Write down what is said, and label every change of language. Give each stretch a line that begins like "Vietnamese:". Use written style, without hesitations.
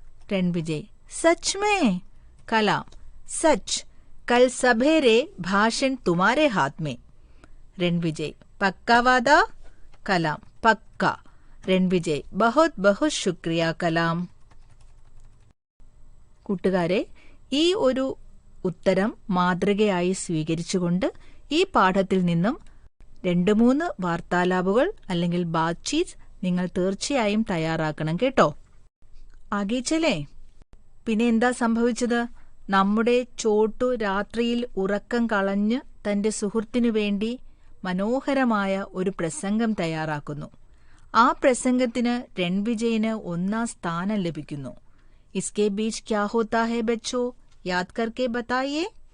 Hindi: रणविजय: सच में? कलाम: सच. कल सवेरे भाषण तुम्हारे हाथ में. रणविजय: पक्का वादा? कलाम: पक्का. रणविजय: बहुत बहुत शुक्रिया कलाम.
Malayalam: കൂട്ടുകാരെ, ഈ ഒരു ഉത്തരം മാതൃകയായി സ്വീകരിച്ചുകൊണ്ട് ഈ പാഠത്തിൽ നിന്നും 2-3 വാർത്താലാപുകൾ അല്ലെങ്കിൽ ബാത്ചീത്ത് നിങ്ങൾ തീർച്ചയായും തയ്യാറാക്കണം കേട്ടോ.
Hindi: ആകെ ചലേ.
Malayalam: പിന്നെ എന്താ സംഭവിച്ചത്? നമ്മുടെ ചോട്ടു രാത്രിയിൽ ഉറക്കം കളഞ്ഞ് തന്റെ സുഹൃത്തിനു വേണ്ടി മനോഹരമായ ഒരു പ്രസംഗം തയ്യാറാക്കുന്നു. ആ പ്രസംഗത്തിന് रणविजयന് 1ാം സ്ഥാനം ലഭിക്കുന്നു.
Hindi: इसके बीच क्या होता है बच्चों, याद करके बताइए.